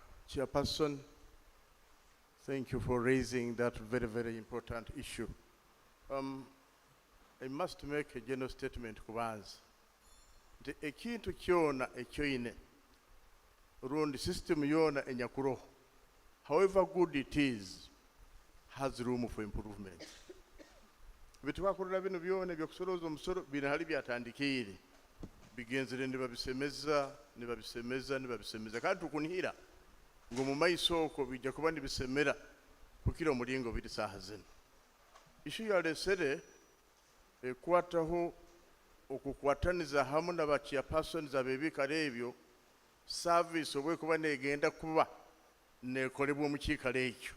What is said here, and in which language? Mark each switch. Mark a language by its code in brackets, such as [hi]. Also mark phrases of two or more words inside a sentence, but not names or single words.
[en] Chairperson, thank you for raising that very, very important issue. I must make a general statement kubanza. [nyo] Nti ekintu kyona ekyoine rundi system yona enyakuroho, [en] however good it is, has room for improvement. [nyo] Bitwakurira bino byona byokusoloza omusoro binahali byatandikire bigenzere nibabisemeza kandi tukunihira ngo mu maiso oko bijja kuba nibisemera kukira omulingo biri saha zino. Ishu yalesere ekwataho okukwataniza hamu n'abachairpersons ab'ebikale ebyo service obwekuba negenda kuba nekolebwa mu kiikalo ekyo.